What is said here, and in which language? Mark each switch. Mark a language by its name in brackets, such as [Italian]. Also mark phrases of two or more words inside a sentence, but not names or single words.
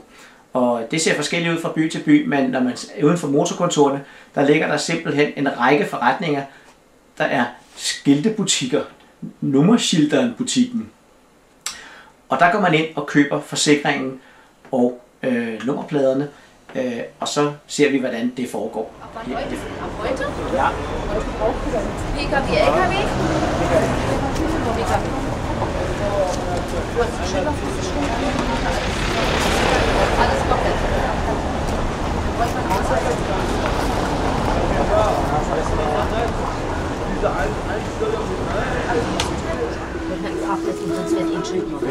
[Danish] Og det ser forskelligt ud fra by til by, men når man er uden for motorkontorene, der ligger der simpelthen en række forretninger. Der er skiltebutikker, Nummerschildern-butikken. Og der går man ind og køber forsikringen og nummerpladerne, og så ser vi, hvordan det foregår. [German] Ab heute? Ja. PKW, LKW? PKW. Du hast Schilder alles komplett. Was man außer sonst wird ein Schild noch.